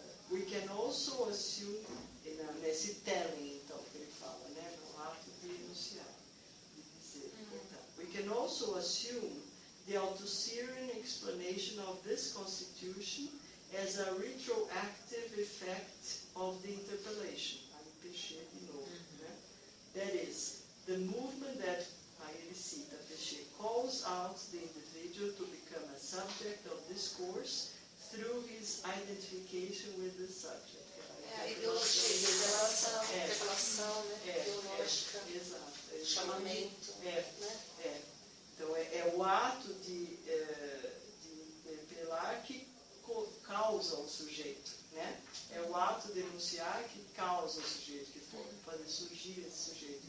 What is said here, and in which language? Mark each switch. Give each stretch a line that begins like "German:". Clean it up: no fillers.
English: We can also assume,
Portuguese: nesse telling, então, que ele fala, né, no ato de enunciar, de dizer.
English: We can also assume the Althusserian explanation of this constitution as a retroactive effect of the interpellation.
Portuguese: Aí Péchet de novo, né?
English: That is, the movement that,
Portuguese: aí ele cita Péchet,
English: calls out the individual to become a subject of discourse through his identification with the subject.
Portuguese: A ideologia, interpelação, né? Ideológica, exato, chamamento. Né? Então, é o ato de interpelar que causa o sujeito, né? É o ato de enunciar que causa o sujeito, que pode surgir esse sujeito.